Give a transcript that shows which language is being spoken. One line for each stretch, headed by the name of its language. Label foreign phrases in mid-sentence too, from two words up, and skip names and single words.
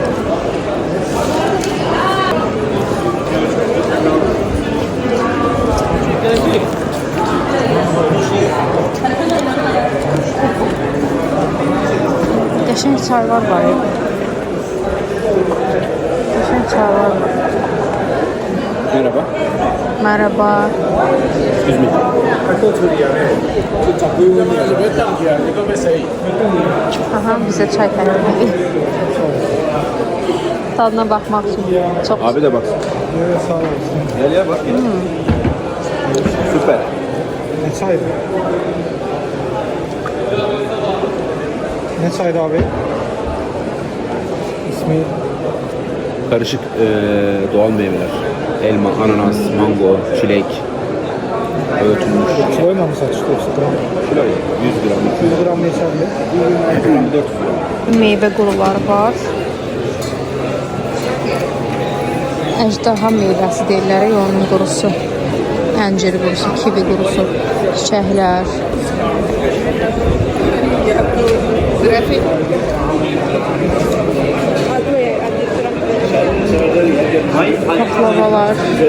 Azerbaijani: Qəşəng çaylar var. Qəşəng çaylar var.
Turkish: Merhaba. Merhaba.
English: Excuse me.
Azerbaijani: Aha, bizə çay təklif edir. Tadına baxmaq üçün. Çox
Turkish: Abi de bak.
Azerbaijani: Sağ olasın.
Turkish: Gel ya bak. Süper. Ne çaydı? Ne çaydı abi? İsmi Karışık doğal meyveler. Elma, ananas, mango, çilek. Öğütülmüş. kiloyla mı satıştı yoksa gram? Kilo 100 gram.
Azerbaijani: 100 gram neçədir? 100 gram 400 gram. meyvə quruları var. Əjdaha meyvəsi deyirlər, onun qurusu. Əncir qurusu, kivi qurusu, çiçəklər. Baklavalar.